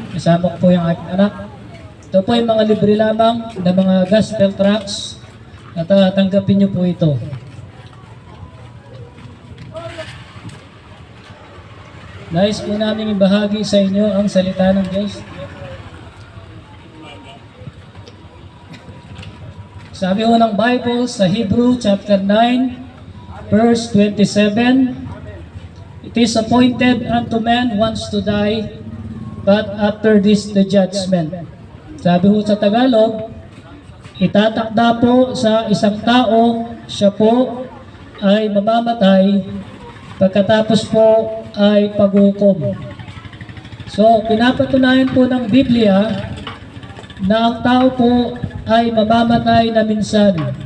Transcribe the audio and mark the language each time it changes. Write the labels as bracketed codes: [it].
[tl] Kasama ko po yung aking anak. Ito po ay mga libre lamang na mga gospel tracts at tanggapin niyo po ito. Nais po namin ibahagi sa inyo ang salita ng Diyos. Sabi ho ng Bible sa Hebrew chapter 9 verse 27, [en] "It is appointed unto man once to die, but after this the judgment." [tl] Sabi ho sa Tagalog, itatakda po sa isang tao, siya po ay mamamatay, pagkatapos po ay paghukom. So, pinapatunayan po ng Biblia na ang tao po ay mamamatay na minsan.